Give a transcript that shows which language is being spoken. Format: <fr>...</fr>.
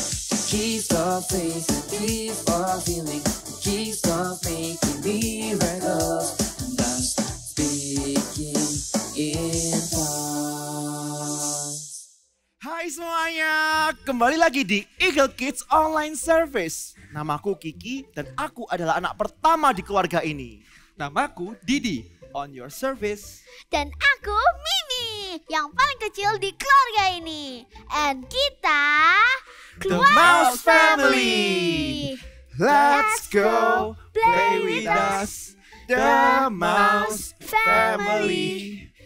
<en>The gift of faith, the gift of healing, the gift of making miracles, and thus speaking in tongues.</en> <id>Hai semuanya, kembali lagi di Eagle Kids Online Service. Namaku Kiki dan aku adalah anak pertama di keluarga ini. Namaku Didi,</id> <en>on your service.</en> <id>Dan aku Mimi, yang paling kecil di keluarga ini.</id> <en>And</en> <id>kita</id> <en>The Mouse Family. Let's go play with us, the Mouse Family.</en>